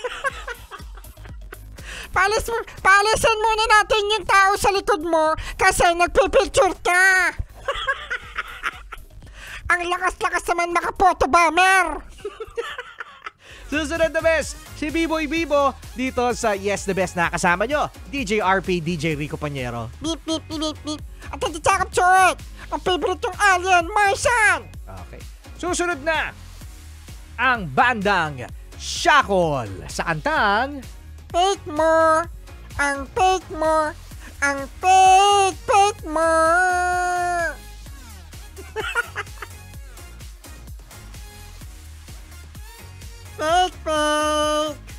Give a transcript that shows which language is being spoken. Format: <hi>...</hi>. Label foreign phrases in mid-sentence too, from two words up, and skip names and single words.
<tl>Palisin muna natin yung tao sa likod mo kasi nagpipicture ka. Ang lakas-lakas naman makapoto bomber. Susunod na best, si B-Boy Bibo dito sa Yes the Best na kasama nyo, DJ RP, DJ Rico Pañero. Beep, beep, beep, beep, beep. At hindi tsakap chot. Ang favorite yung alien, Martian. Okay. Susunod na ang bandang Shackle sa kantang Fake mo. Ang fake mo. Ang fake mo. Fake.</tl>